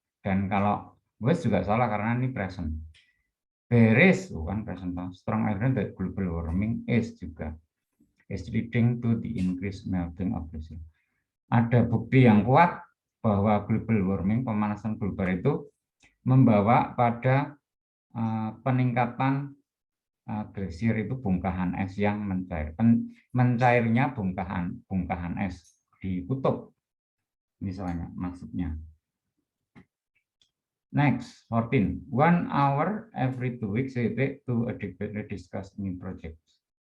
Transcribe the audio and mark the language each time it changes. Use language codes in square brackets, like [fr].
[id] Dan kalau was juga salah karena ini present. [en] There is, [id] bukan [en] present. Strong evidence that global warming is [id] juga. [en] Is leading to the increased melting of glaciers. [id] Ada bukti yang kuat bahwa global warming, pemanasan global itu membawa pada peningkatan glasier itu bongkahan es yang mencair. Mencairnya bongkahan es di kutub, misalnya maksudnya. [en] Next, 14. 1 hour every 2 weeks to adequately discuss new projects.